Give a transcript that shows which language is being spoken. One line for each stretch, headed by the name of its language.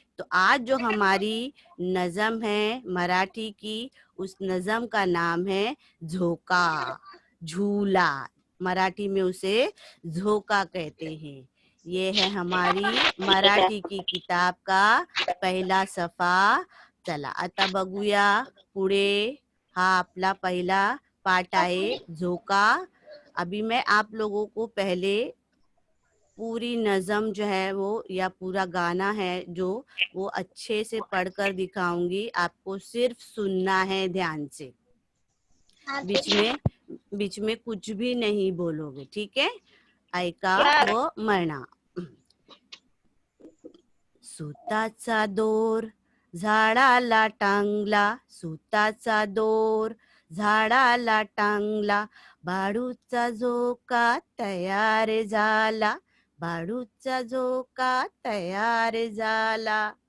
Hindi: तो आज जो हमारी नज़म है मराठी की, उस नज़म का नाम है झोका. झूला, मराठी में उसे झोका कहते हैं. ये है हमारी मराठी की किताब का पहिला सफा.
Marathi: चला आता बघूया पुढे. हा आपला पहिला पाठ आहे, झोका.
Hindi: अभी मैं आप लोगों को पहले पूरी नज़म जो है वो, या पूरा गाना है जो, वो अच्छे से पढ़कर दिखाऊंगी. आपको सिर्फ सुनना है ध्यान से, बीच में कुछ भी नहीं बोलोगे. ठीक है.
Marathi: ऐका व म्हणा. सुताचा दोर झाडाला टांगला, सुताचा दोर झाडाला टांगला, बाळूचा झोका तयार झाला, बाळूचा झोका तयार झाला.